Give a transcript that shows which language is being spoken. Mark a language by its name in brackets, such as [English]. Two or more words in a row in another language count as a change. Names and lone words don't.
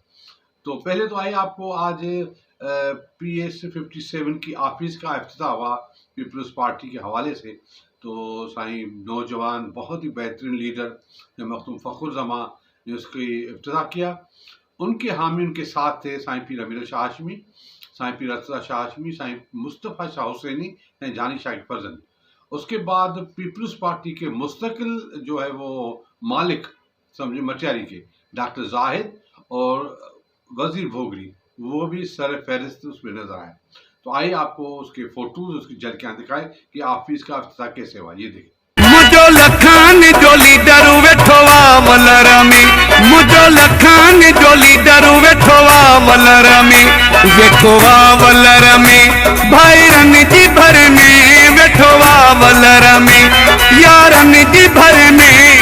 [Urdu] تو پہلے تو آئیے آپ کو آج PS 57 کی آفس کا افتتاح ہوا پیپلز پارٹی کے حوالے سے. تو سائیں نوجوان بہت ہی بہترین لیڈر مخدوم فخرالزماں نے اس کی افتتاح کیا. ان کے حامی ان کے ساتھ تھے سائیں پیر امیر شاہ ہاشمی، سائیں پیر رضا شاہ ہاشمی، سائیں مصطفیٰ شاہ حسینی، سائیں جانی شاہ فرزن. اس کے بعد پیپلز پارٹی کے مستقل جو ہے وہ مالک سمجھے مٹیاری کے ڈاکٹر زاہد اور وزیر بھوگری، وہ بھی سر فہرست اس میں نظر آئے. تو آئیے آپ کو اس کے فوٹوز، اس کی جھلکیاں دکھائیں کہ آفس کا افتتاح کیسے ہوا. یہ دیکھیے. [Sindhi] मुझो लखान जो लीडर वेठोवा मलरमी, मुझो लखान जो लीडर वेठोवा मलरमी, वेठोवा मलरमी, भाईरन जी भर में वेठोवा मलरमी, यारन जी भर में।